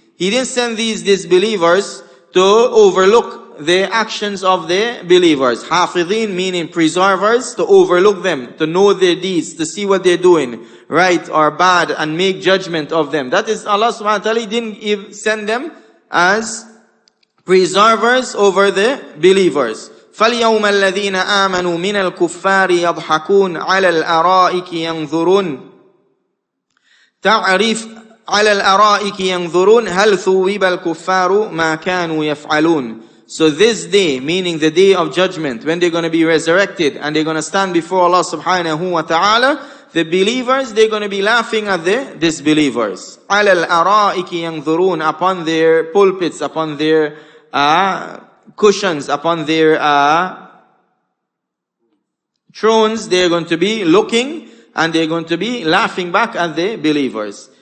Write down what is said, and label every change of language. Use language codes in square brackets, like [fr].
[en] He didn't send these disbelievers to overlook the actions of the believers. حافظين meaning preservers, to overlook them, to know their deeds, to see what they're doing, right or bad, and make judgment of them. That is, Allah subhanahu wa ta'ala didn't send them as preservers over the believers. [ar] فَالْيَوْمَ الَّذِينَ آمَنُوا مِنَ الْكُفَّارِ يَضْحَكُونَ عَلَى الْأَرَائِكِ يَنْظُرُونَ تعرف على الأرائك ينظرون هل ثوب الكفار ما كانوا يفعلون. [en] So this day, meaning the day of judgment, when they're going to be resurrected and they're going to stand before Allah subhanahu wa ta'ala, the believers, they're going to be laughing at the disbelievers. [ar] على الأرائك ينظرون, [en] upon their pulpits, upon their cushions, upon their thrones, they're going to be looking and they're going to be laughing back at the believers.